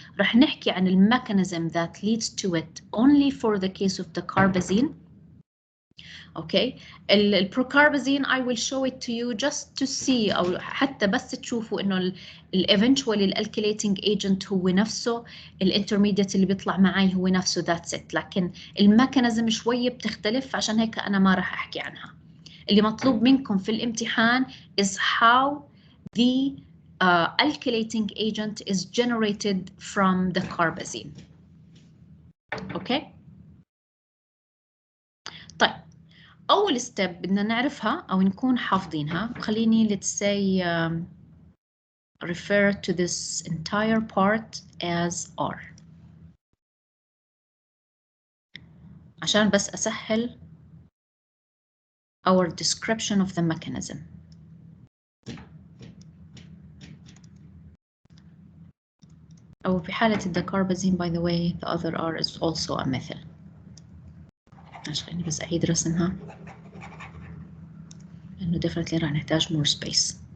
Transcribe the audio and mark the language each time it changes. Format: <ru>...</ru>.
<ar>رح نحكي عن الميكانيزم</ar> <en>that leads to it only for the case of the carbazine.</en> <ar>Okay, البروكاربازين</ar> <en>I will show it to you just to see</en> <ar>أو حتى بس تشوفوا إنه</ar> <en>eventually alkylating agent</en> <ar>هو نفسه الانترميديت اللي بيطلع معي هو نفسه</ar> <en>that's it.</en> <ar>لكن الميكانيزم شوية بتختلف عشان هيك أنا ما راح أحكي عنها. اللي مطلوب منكم في الامتحان</ar> <en>is how the alkylating agent is generated from the carbazine. Okay.</en> <ar>طيب. أول step بدنا نعرفها أو نكون حافظينها. خليني</ar> <en>let's say refer to this entire part as R</en> <ar>عشان بس أسهل</ar> <en>our description of the mechanism.</en> <ar>أو في حالة الدكاربازين</ar> <en>by the way the other R is also a methyl.</en> <ar>خليني بس أعيد رسمها لأنه definitely راح نحتاج</ar> <en>more space.</en>